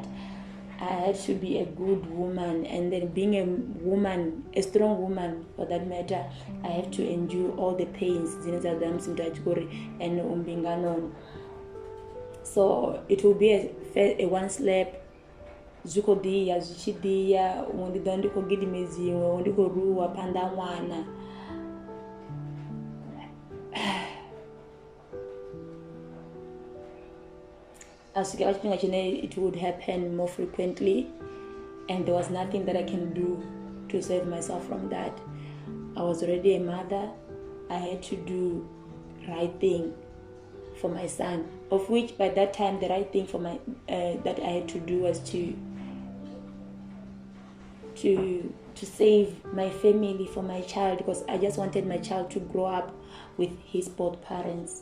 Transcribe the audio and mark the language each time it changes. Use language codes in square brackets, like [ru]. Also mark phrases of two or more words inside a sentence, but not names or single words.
[en] I had to be a good woman, and then being a woman, a strong woman for that matter, I have to endure all the pains and so it will be a one slap [ve] zwi khou ḓi ya zwi tshi ḓi ya huṅwe ndi ḓo ndi khou gidimedziwa huṅwe ndi khou ruwa phanḓa ha ṅwana. A swikela tshifhinga tshine [en] it would happen more frequently, and there was nothing that I can do to save myself from that. I was already a mother. I had to do right thing for my son, of which by that time the right thing for my that I had to do was to save my family for my child, because I just wanted my child to grow up with his both parents.